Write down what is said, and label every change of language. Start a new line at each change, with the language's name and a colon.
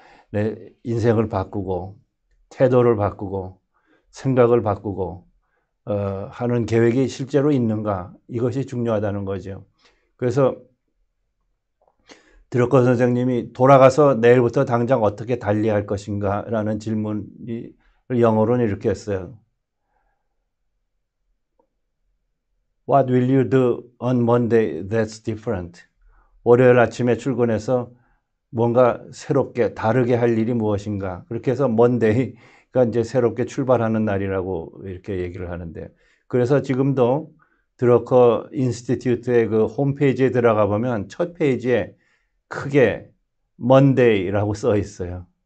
Korean: 내 인생을 바꾸고 태도를 바꾸고 생각을 바꾸고 하는 계획이 실제로 있는가 이것이 중요하다는 거죠. 그래서 드러커 선생님이 돌아가서 내일부터 당장 어떻게 달리할 것인가 라는 질문을 영어로는 이렇게 했어요.
English: What will you do on Monday that's different?
Korean: 월요일 아침에 출근해서 뭔가 새롭게 다르게 할 일이 무엇인가? 그렇게 해서 Monday가 이제 새롭게 출발하는 날이라고 이렇게 얘기를 하는데 그래서 지금도 드러커 인스티튜트의 그 홈페이지에 들어가 보면 첫 페이지에 크게 Monday라고 써 있어요.